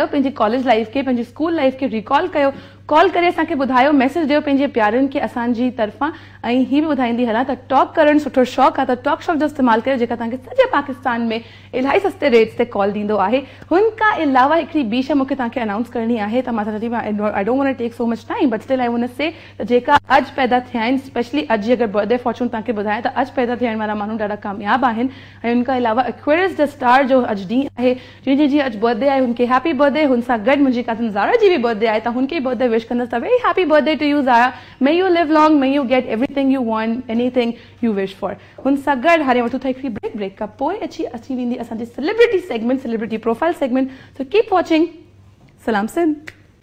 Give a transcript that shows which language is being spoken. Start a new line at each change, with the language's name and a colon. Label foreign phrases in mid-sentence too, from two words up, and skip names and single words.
Sindhi: पंहिंजी
English: college life
Sindhi: खे, पंहिंजी
English: school life
Sindhi: खे रिकॉल कयो, कॉल करे असांखे ॿुधायो, मैसेज ॾियो पंहिंजे प्यारनि खे असांजी तरफ़ां। ऐं हीअ बि ॿुधाईंदी हलां त टॉक करणु सुठो शौक़ु आहे, त टॉक शॉक जो इस्तेमालु कयो, जेका तव्हांखे सॼे पाकिस्तान में इलाही सस्ते रेट्स ते कॉल ॾींदो आहे। हुन खां अलावा हिकिड़ी ॿी शइ मूंखे तव्हांखे अनाउंस करणी आहे, त मां चवां थी
English: I don't want to take so much time, but still I want to say
Sindhi: त जेका अॼु पैदा थिया आहिनि, स्पेशली अॼु जी अगरि
English: birthday fortune
Sindhi: तव्हांखे ॿुधायां त अॼु पैदा थियण वारा माण्हू ॾाढा कामयाबु आहिनि। ऐं हुन खां अलावा एक्वेरियस द स्टार जो अॼु ॾींहुं आहे, जंहिंजी अॼु बर्थडे आहे, हुनखे
English: happy birthday.
Sindhi: हुन सां गॾु मुंहिंजी कज़न ज़ारा जी बि बर्थडे आहे, त हुनखे
English: birthday wish
Sindhi: कंदसि त
English: very happy birthday to you Zara, may you live long, may you get everything you want, anything you wish for.
Sindhi: हुन सां गॾु हाणे वठूं था हिकिड़ी ब्रेक खां पोइ अची वेंदी असांजी
English: celebrity segment, celebrity profile segment. So keep watching. सलाम सिंध।